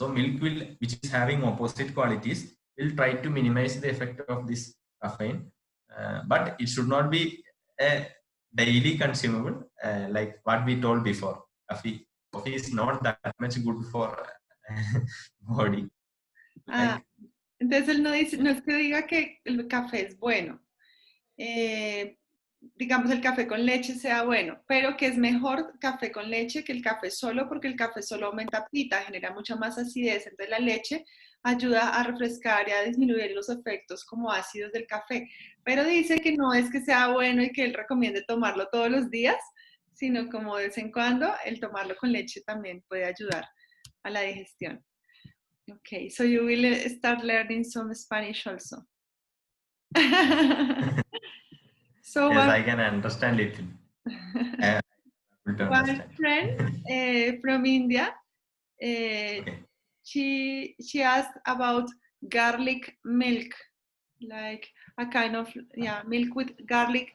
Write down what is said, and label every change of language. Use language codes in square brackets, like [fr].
[en] So milk will, which is having opposite qualities, will try to minimize the effect of this caffeine, but it should not be a daily consumable, like what we told before. Coffee is not that much good for body. Like, [es] entonces él no dice, no es que diga que el café es bueno. Digamos, el café con leche sea bueno, pero que es mejor café con leche que el café solo, porque el café solo aumenta pita, genera mucha más acidez. Entonces la leche ayuda a refrescar y a disminuir los efectos como ácidos del café. Pero dice que no es que sea bueno y que él recomiende tomarlo todos los días, sino como de vez en cuando el tomarlo con leche también puede ayudar a la digestión. [en] Okay, so you will start learning some Spanish also. So yes, I can understand it. One friend from India, Okay. she asked about garlic milk, like a kind of milk with garlic.